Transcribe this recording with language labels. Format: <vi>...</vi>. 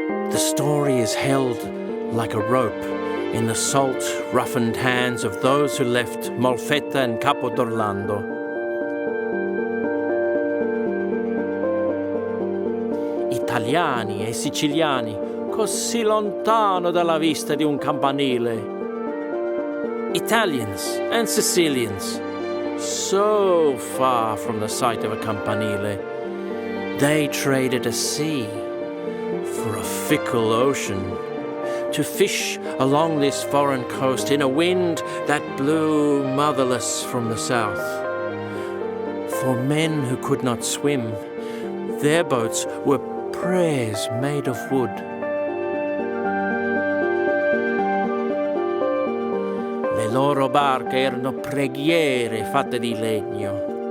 <en>The story is held like a rope in the salt, roughened hands of those who left Molfetta and Capo d'Orlando.</en> <it>Italiani e siciliani, così lontano dalla vista di un campanile.</it> <en>Italians and Sicilians, so far from the sight of a campanile. They traded a sea for a fickle ocean, to fish along this foreign coast in a wind that blew motherless from the south. For men who could not swim, their boats were prayers made of wood.</en> <it>Le loro barche erano preghiere fatte di legno.</it>